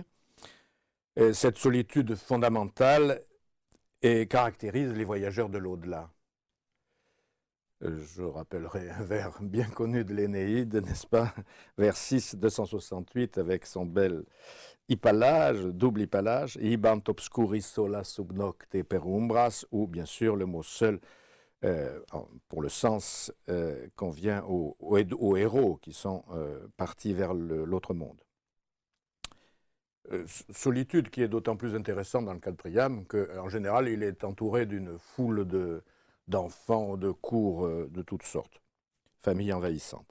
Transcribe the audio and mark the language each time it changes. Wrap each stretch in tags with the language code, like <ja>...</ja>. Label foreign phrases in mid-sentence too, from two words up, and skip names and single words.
<fr>Cette solitude fondamentale caractérise les voyageurs de l'au-delà. Je rappellerai un vers bien connu de l'Énéide, n'est-ce pas? Vers 6, 268, avec son bel hypallage, double hypallage,</fr> <la>ibant obscuris sola sub nocte per umbras,</la> <fr>ou bien sûr le mot seul, pour le sens convient aux héros qui sont partis vers l'autre monde. Solitude qui est d'autant plus intéressante dans le cas de Priam qu'en général il est entouré d'une foule d'enfants, de cours de toutes sortes, famille envahissante.</fr>